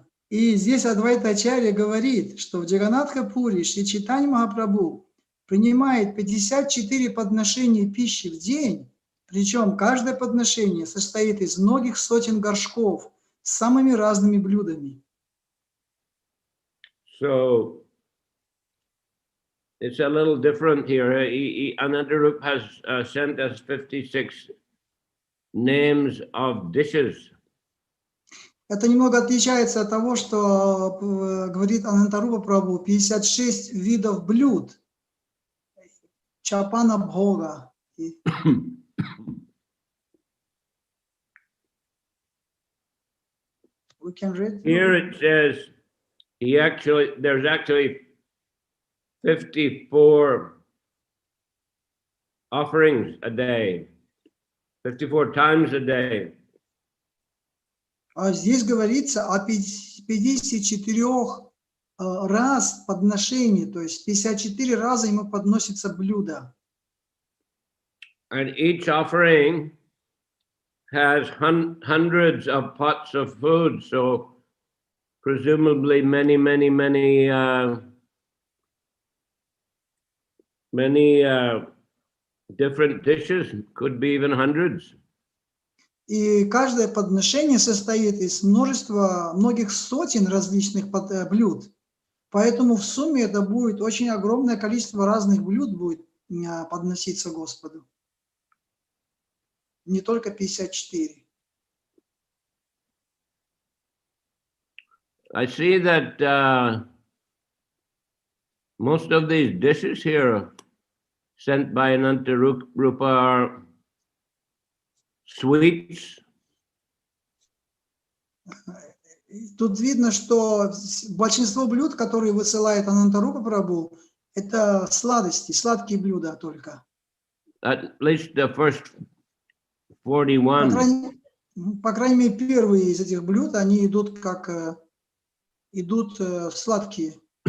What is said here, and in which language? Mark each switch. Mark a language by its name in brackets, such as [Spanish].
[Russian] И здесь Адвайта Ачарья говорит, что в Джаганатха-пури Шри Чайтанья Махапрабху принимает 54 подношения пищи в день, причем каждое подношение состоит из многих сотен горшков с самыми разными блюдами. [English] So it's a little different here. Anandarup has sent us 56 names of dishes. [Russian] Это немного отличается от того, что говорит Анантарупа Прабху, 56 видов блюд. Чапана Бхога. [English] We can read. Here it says there's actually 54 offerings a day, 54 times a day. [Russian] А здесь говорится о 54 раз подношений, то есть 54 раза ему подносится блюдо. [English] And each offering has hundreds of pots of food, so presumably many different dishes, could be even hundreds. [Russian] И каждое подношение состоит из многих сотен различных блюд. Поэтому в сумме это будет очень огромное количество разных блюд будет подноситься Господу. Не только 54. [English] I see that most of these dishes here sent by Anantarupa are sweets. [Russian] Тут видно, что большинство блюд, которые высылает Анантарупа Прабху, это сладости, сладкие блюда только. [English] At least the first 41. [Russian] По крайней мере, первые из этих блюд, они идут сладкие.